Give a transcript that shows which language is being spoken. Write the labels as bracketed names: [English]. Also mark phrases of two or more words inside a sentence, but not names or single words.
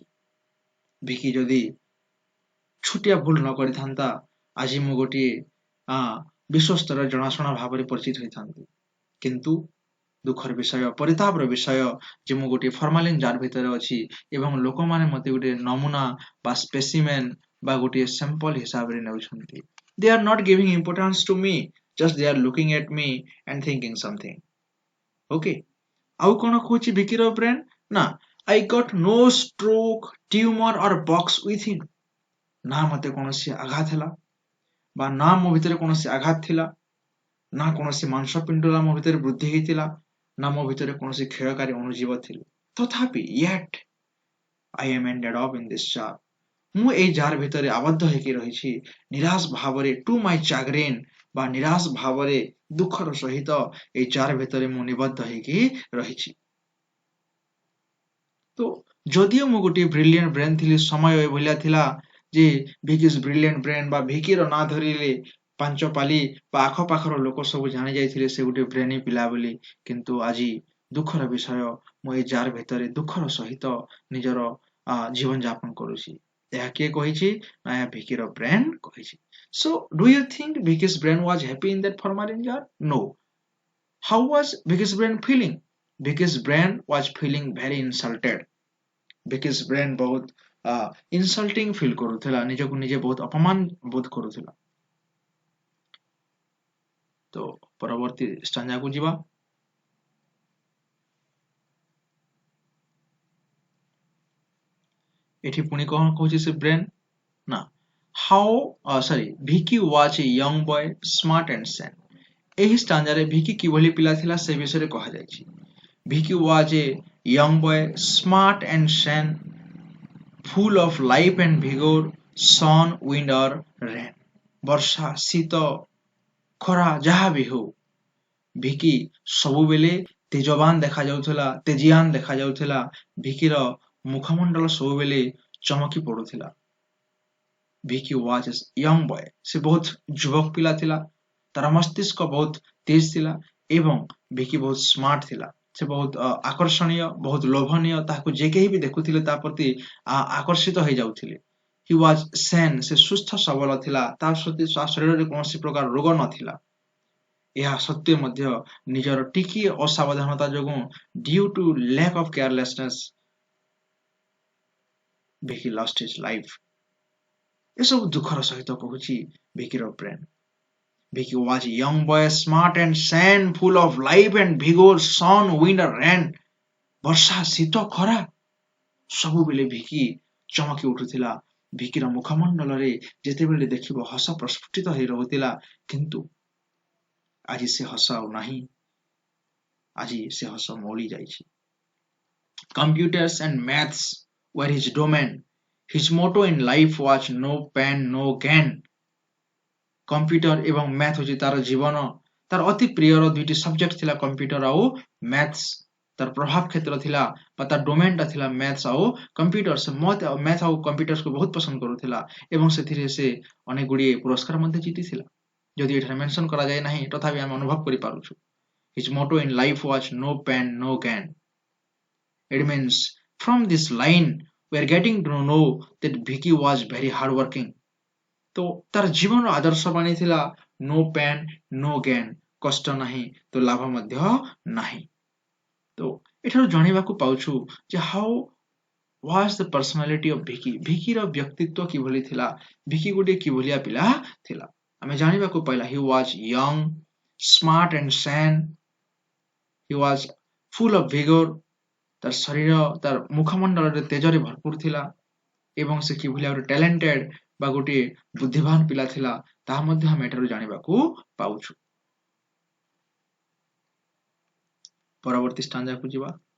[Odia] ଭିକି ଯଦି ଛୋଟିଆ ଭୁଲ ନ କରିଥାନ୍ତା, ଆଜି ମୁଁ ଗୋଟିଏ ବିଶ୍ୱସ୍ତରରେ ଜଣାଶୁଣା ଭାବରେ ପରିଚିତ ହୋଇଥାନ୍ତି। କିନ୍ତୁ ଦୁଃଖର ବିଷୟ, ପରିତାପର ବିଷୟ ଯେ ମୁଁ ଗୋଟିଏ [English] formalin jar [Odia] ଭିତରେ ଅଛି ଏବଂ ଲୋକମାନେ ମତେ ଗୋଟେ ନମୁନା ବା ସ୍ପେସିମେନ୍ ବା ଗୋଟିଏ ସାମ୍ପଲ ହିସାବରେ ନେଉଛନ୍ତି। [English] They are not giving importance to me, just they are looking at me and thinking something. [Odia] Okay, ଆଉ କଣ କହୁଛି ଭିକିର ବ୍ରେନ୍ ନା, [English] I got no stroke, tumor or box within. [Odia] ନା ମତେ କୌଣସି ଆଘାତ ହେଲା ବା ନା ମୋ ଭିତରେ କୌଣସି ଆଘାତ ଥିଲା, ନା କୌଣସି ମାଂସପିଣ୍ଡୁଳା ମୋ ଭିତରେ ବୃଦ୍ଧି ହେଇଥିଲା, ନା ମୋ ଭିତରେ କୌଣସି କ୍ଷୟକାରୀ ଅଣୁଜୀବ ଥିଲେ। [English] ତଥାପି yet I am ended up in this jar. [Odia] ମୁଁ ଏଇ ଜାର ଭିତରେ ଆବଦ୍ଧ ହେଇକି ରହିଛି, ନିରାଶ ଭାବରେ, [English] to my chagrin [Odia] ବା ନିରାଶ ଭାବରେ ଦୁଃଖର ସହିତ ଏଇ ଜାର ଭିତରେ ମୁଁ ନିବଦ୍ଧ ହେଇକି ରହିଛି। ତ ଯଦିଓ ମୁଁ ଗୋଟିଏ [English] brilliant brain [Odia] ଥିଲି, ସମୟ ଏଭଳିଆ ଥିଲା ଯେ [English] Vicky's brilliant brain [Odia] ବା ଭିକିର ନାଁ ଧରିଲେ ପାଞ୍ଚ ପାଲି ବା ଆଖପାଖର ଲୋକ ସବୁ ଜାଣି ଯାଇଥିଲେ ସେ ଗୋଟେ ବ୍ରେନି ପିଲା ବୋଲି। କିନ୍ତୁ ଆଜି ଦୁଃଖର ବିଷୟ, ମୁଁ ଏଇ ଜାର ଭିତରେ ଦୁଃଖର ସହିତ ନିଜର ଜୀବନ ଯାପନ କରୁଛି। ଏହା କିଏ କହିଛି? ନା ଏହା ଭିକିର ବ୍ରେନ୍ କହିଛି। [English] So do you think Vicky's brain was happy in that formalin jar? No. How was Vicky's brain feeling? Vicky's brain was feeling very insulted. Vicky's brain [Odia] ବହୁତ [English] insulting feel [Odia] କରୁଥିଲା, ନିଜକୁ ନିଜେ ବହୁତ ଅପମାନ ବୋଧ କରୁଥିଲା। ତ ପରବର୍ତ୍ତୀ ଷ୍ଟାଞ୍ଜାକୁ ଯିବା। ଏଠି ପୁଣି କଣ କହୁଛି ସେ ବ୍ରେନ୍ ନା, [English] Vicky was a young boy, smart and sane. [Odia] ଏହି ଷ୍ଟାଞ୍ଜାରେ ଭିକି କିଭଳି ପିଲା ଥିଲା ସେ ବିଷୟରେ କୁହାଯାଇଛି। [English] Vicky was a young boy, smart and sane, full of life and vigor, sun, wind or rain. [Odia] ବର୍ଷା, ଶୀତ, ଖରା ଯାହା ବି ହଉ, ଭିକି ସବୁବେଳେ ତେଜବାନ ଦେଖାଯାଉଥିଲା, ତେଜିଆନ ଦେଖାଯାଉଥିଲା। ଭିକିର ମୁଖମଣ୍ଡଳ ସବୁବେଳେ ଚମକି ପଡୁଥିଲା। [English] ଭିକି was a young boy. [Odia] ସେ ବହୁତ ଯୁବକ ପିଲା ଥିଲା, ତାର ମସ୍ତିଷ୍କ ବହୁତ ତେଜ ଥିଲା ଏବଂ ଭିକି ବହୁତ ସ୍ମାର୍ଟ ଥିଲା। ସେ ବହୁତ ଆକର୍ଷଣୀୟ, ବହୁତ ଲୋଭନୀୟ, ତାହାକୁ ଯେ କେହି ବି ଦେଖୁଥିଲେ ତା ପ୍ରତି ଆକର୍ଷିତ ହେଇଯାଉଥିଲେ। [English] He was sane. [Odia] ସେ ସୁସ୍ଥ ସବଳ ଥିଲା, ତା ଶରୀରରେ କୌଣସି ପ୍ରକାର ରୋଗ ନଥିଲା। ଏହା ସତ୍ତ୍ୱେ ମଧ୍ୟ ନିଜର ଟିକିଏ ଅସାବଧାନତା ଯୋଗୁଁ, [English] due to lack of carelessness, Vicky lost his life. [Odia] ଏସବୁ ଦୁଃଖର ସହିତ କହୁଛି ଭିକିର ବ୍ରେନ୍। [English] Vicky was a young boy, smart and sane, full of life and vigor, sun, wind and rain. [Odia] ବର୍ଷା, ଶୀତ, ଖରା ସବୁବେଳେ ଭିକି ଚମକି ଉଠୁଥିଲା। ଭିକିର ମୁଖମଣ୍ଡଳରେ ଯେତେବେଳେ ଦେଖିବ ହସ ପ୍ରସ୍ଫୁଟିତ ହେଇ ରହୁଥିଲା, କିନ୍ତୁ ଆଜି ସେ ହସ ଆଉ ନାହିଁ। ଆଜି ସେ ହସ ମଉଳି ଯାଇଛି। [English] Computers and maths were his domain. His motto in life was no pain, no gain. [Odia] କମ୍ପ୍ୟୁଟର ଏବଂ ମ୍ୟାଥ ହେଉଛି ତାର ଜୀବନ। ତାର ଅତି ପ୍ରିୟର ଦୁଇଟି ସବଜେକ୍ଟ ଥିଲା କମ୍ପ୍ୟୁଟର ଆଉ ମ୍ୟାଥ୍ସ। ତାର ପ୍ରଭାବ କ୍ଷେତ୍ର ଥିଲା ବା ତାର ଡୋମେନଟା ଥିଲା ମ୍ୟାଥ୍ସ ଆଉ କମ୍ପ୍ୟୁଟର। ସେ ମ୍ୟାଥ ଆଉ କମ୍ପ୍ୟୁଟରକୁ ବହୁତ ପସନ୍ଦ କରୁଥିଲା ଏବଂ ସେଥିରେ ସେ ଅନେକ ଗୁଡ଼ିଏ ପୁରସ୍କାର ମଧ୍ୟ ଜିତିଥିଲା। ଯଦି ଏଠାରେ ମେନସନ କରାଯାଏ ନାହିଁ, ତଥାପି ଆମେ ଅନୁଭବ କରିପାରୁଛୁ। [English] His motto in life was no pain, no gain. It means from this line we are getting to know that Vicky was very hardworking. [Odia] ତ ତାର ଜୀବନର ଆଦର୍ଶ ବାଣୀ ଥିଲା [English] no pain, no gain. [Odia] କଷ୍ଟ ନାହିଁ ତ ଲାଭ ମଧ୍ୟ ନାହିଁ। ତ ଏଠାରୁ ଜାଣିବାକୁ ପାଉଛୁ ଯେ [English] how was the personality of Vicky. [Odia] ଭିକିର ବ୍ୟକ୍ତିତ୍ୱ କିଭଳି ଥିଲା, ଭିକି ଗୋଟିଏ କିଭଳିଆ ପିଲା ଥିଲା। ଆମେ ଜାଣିବାକୁ ପାଇଲା [English] he was young, smart and sane. He was full of vigor. [Odia] ତାର ଶରୀର, ତାର ମୁଖମଣ୍ଡଳରେ ତେଜରେ ଭରପୁର ଥିଲା ଏବଂ ସେ କିଭଳିଆ ଗୋଟେ ଟ୍ୟାଲେଣ୍ଟେଡ ବା ଗୋଟିଏ ବୁଦ୍ଧିମାନ ପିଲା ଥିଲା, ତାହା ମଧ୍ୟ ଆମେ ଏଠାରୁ ଜାଣିବାକୁ ପାଉଛୁ। ପରବର୍ତ୍ତୀ ଷ୍ଟାଞ୍ଜାକୁ ଯିବା।